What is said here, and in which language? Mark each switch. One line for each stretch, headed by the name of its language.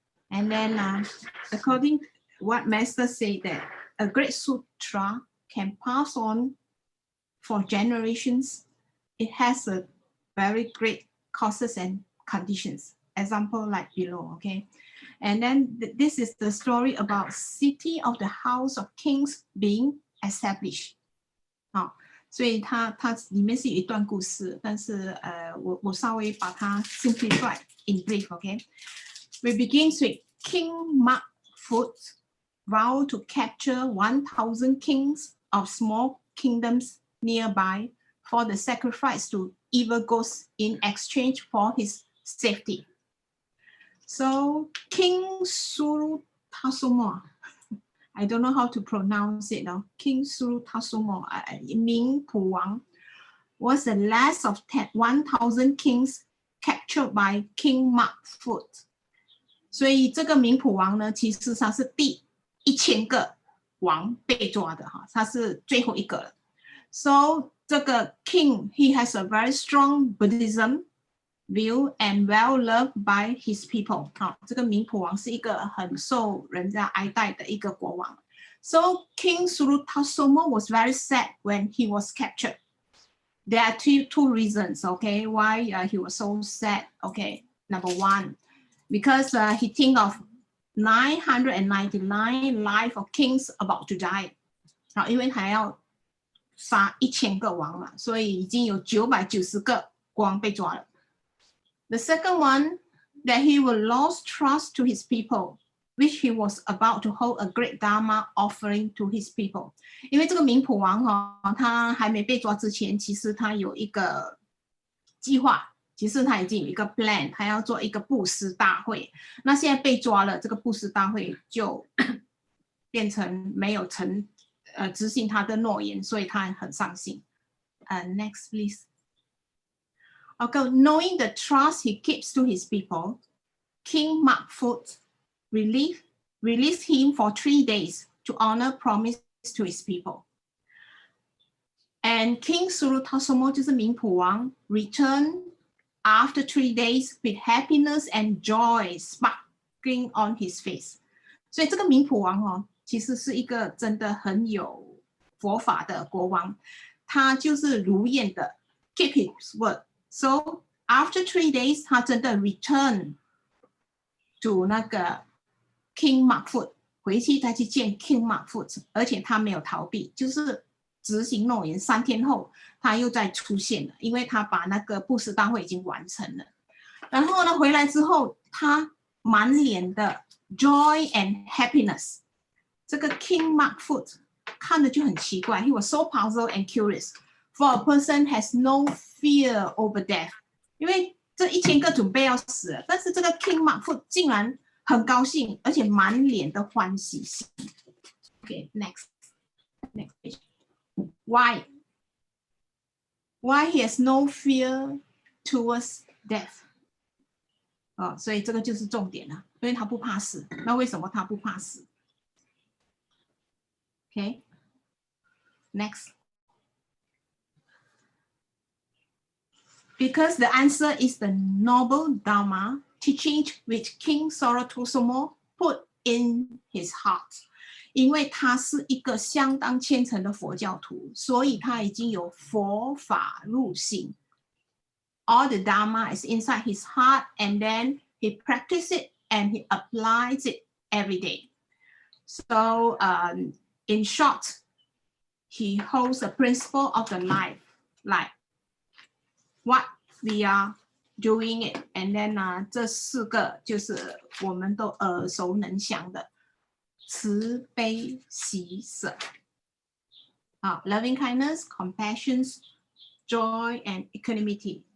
English: And then according to what Master said, that a great sutra can pass on for generations. It has a very great causes and conditions. Example like below, okay? And then this is the story about city of the house of kings being established.
Chinese: 所以它里面是有一段故事，但是我稍微把它
English: simplify in brief, okay? We begin with King Magfoot vowed to capture 1,000 kings of small kingdoms nearby for the sacrifice to evil ghosts in exchange for his safety. So King Surutasuma, I don't know how to pronounce it now. King Surutasuma, Ming Pu Wang, was the last of 1,000 kings captured by King Magfoot.
Chinese: 所以这个明普王呢，其实他是第1000个王被抓的哈，他是最后一个了。
English: So
Chinese: 这个
English: king, he has a very strong Buddhism view and well loved by his people.
Chinese: 好，这个明普王是一个很受人家爱戴的一个国王。
English: So King Surutasoma was very sad when he was captured. There are two reasons, okay, why he was so sad. Okay, number one, because he think of 999 life of kings about to die.
Chinese: 好，因为还要杀1000个王嘛，所以已经有990个国王被抓了。
English: The second one, that he will lose trust to his people, which he was about to hold a great Dharma offering to his people.
Chinese: 因为这个明普王他还没被抓之前，其实他有一个计划，其实他已经有一个 plan， 他要做一个布施大会。那现在被抓了，这个布施大会就变成没有执行他的诺言，所以他很伤心。
English: Next, please. Okay, knowing the trust he keeps to his people, King Magfoot released him for 3 days to honor promise to his people. And King Surutasoma
Chinese: 就是明普王
English: returned after 3 days with happiness and joy sparkling on his face.
Chinese: 所以这个明普王其实是一个真的很有佛法的国王，他就是如愿的
English: keep his word. So after 3 days,
Chinese: 他真的
English: return to
Chinese: 那个 King Makfud， 回去再去见 King Makfud， 而且他没有逃避，就是执行诺言。 3天后他又再出现了，因为他把那个布施大会已经完成了。然后呢，回来之后他满脸的
English: joy and happiness。
Chinese: 这个
English: King Makfud
Chinese: 看着就很奇怪
English: ，He was so puzzled and curious for a person has no fear over death。
Chinese: 因为这1000个准备要死了，但是这个 King Makfud 竟然很高兴，而且满脸的欢喜心。
English: Okay, next page. Why he has no fear towards death？
Chinese: 所以这个就是重点了，因为他不怕死。那为什么他不怕死？
English: Okay, next. Because the answer is the noble Dharma teaching which King Soratusomo put in his heart.
Chinese: 因为他是一个相当虔诚的佛教徒，所以他已经有佛法入心。
English: All the Dharma is inside his heart, and then he practices it and he applies it every day. So, in short, he holds the principle of the life, like what we are doing it, and then
Chinese: 这4个就是我们都耳熟能详的慈悲喜舍，
English: loving kindness, compassion, joy and equanimity。